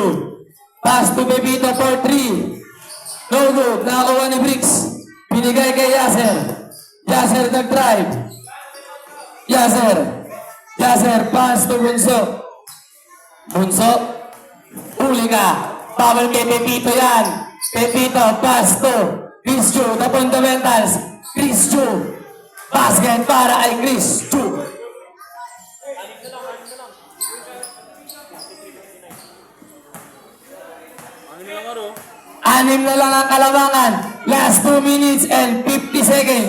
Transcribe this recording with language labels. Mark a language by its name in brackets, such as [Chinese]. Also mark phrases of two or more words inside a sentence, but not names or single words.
[English] Pass to Pepito for 3. No good. [Filipino] Nakuha ni Briggs. Binigay kay Yasser. Yasser nag-drive. [English] Yasser, pass to Bunso. [Filipino] Huli ka. Bawal kay Pepito yan. Pepito, [English] pass to Cristo. The fundamentals. Cristo. [Filipino] Basket para ay Cristo. Anim na lang ang kalamangan. [English] Last 2 minutes and 50 seconds.